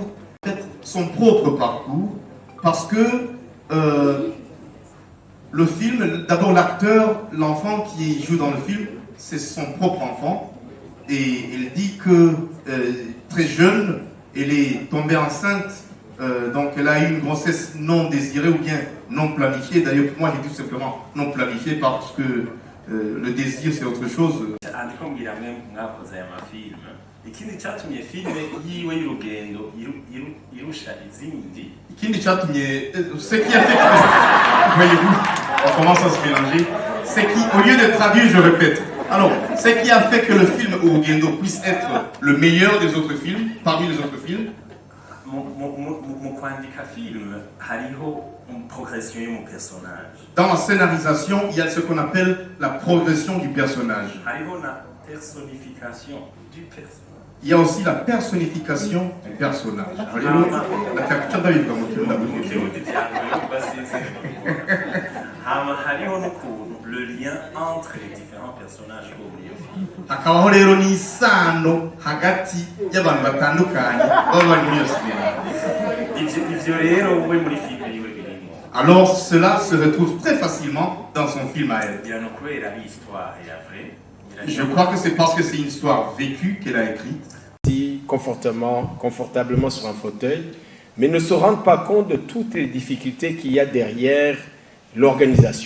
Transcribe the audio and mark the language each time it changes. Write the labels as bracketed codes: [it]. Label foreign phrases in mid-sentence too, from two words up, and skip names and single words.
[fr] En fait, son propre parcours, parce que le film, d'abord l'acteur, l'enfant qui joue dans le film, c'est son propre enfant. Et elle dit que très jeune, elle est tombée enceinte, donc elle a eu une grossesse non désirée ou bien non planifiée. D'ailleurs, pour moi, j'ai dit simplement non planifiée parce que le désir, c'est autre chose. [rn] ikindi cyatumye filime yiwe y'urugendo irusha izindi. Ikindi cyatumye [fr] ce qui a fait que voyez-vous, on commence à se mélanger. C'est qui, au lieu de traduire, je répète. Alors, ce qui a fait que le film Urugendo puisse être le meilleur des autres films, parmi les autres films. Dans la scénarisation, il y a ce qu'on appelle la progression du personnage. Il y a aussi la personnification du personnage. La capture d'Aïe, le lien entre les différents personnages. [rn] Hakabaho rero ni isano hagati y'abantu batandukanye baba bari muri iyo sinema. Ivyo rero we muri filime yiwe birimo. [fr] Alors cela se retrouve très facilement dans son film à elle. Je crois que c'est parce que c'est une histoire vécue qu'elle a écrite. Confortablement sur un fauteuil, mais ne se rendent pas compte de toutes les difficultés qu'il y a derrière l'organisation.